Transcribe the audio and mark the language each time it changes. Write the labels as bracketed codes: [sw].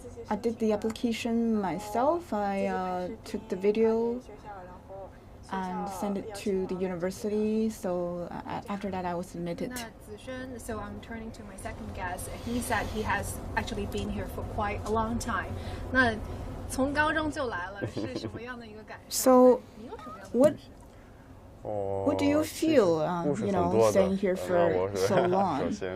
[en] I did the application myself. I took the video and sent it to the university. So after that, I was admitted. So I'm turning to my second guest. He said he has actually been here for quite a long time. [zh] 那从高中就来了，是什么样的一个感受？ [en] So what do you feel, staying here for so long?